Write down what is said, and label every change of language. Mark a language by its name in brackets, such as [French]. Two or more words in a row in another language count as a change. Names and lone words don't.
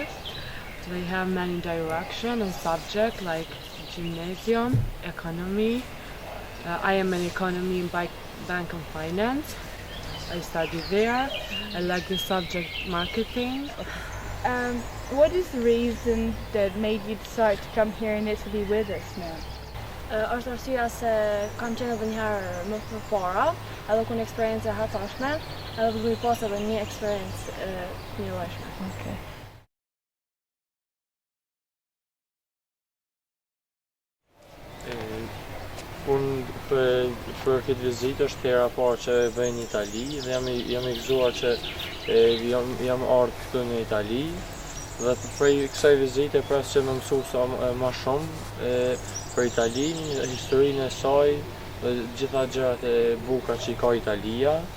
[English] They have many directions and subjects like gymnasium, economy. I am in economy in bank and finance. I study there. I like the subject marketing. What is the reason that made you decide to come here in Italy with us now? [Albanian] Është arsyeja se kam qenë edhe një herë më përpara, edhe ku një eksperiencë e hatashme, edhe do të pas edhe një eksperiencë të mirëshme. Okay. Unë për këtë vizitë është hera parë që bëj në Itali dhe jam i gëzuar që jam ardhur këtu në Itali dhe prej kësaj vizite pres që më mësu më shumë për Italinë, historinë e saj dhe gjitha gjërat e bukura që i ka Italia.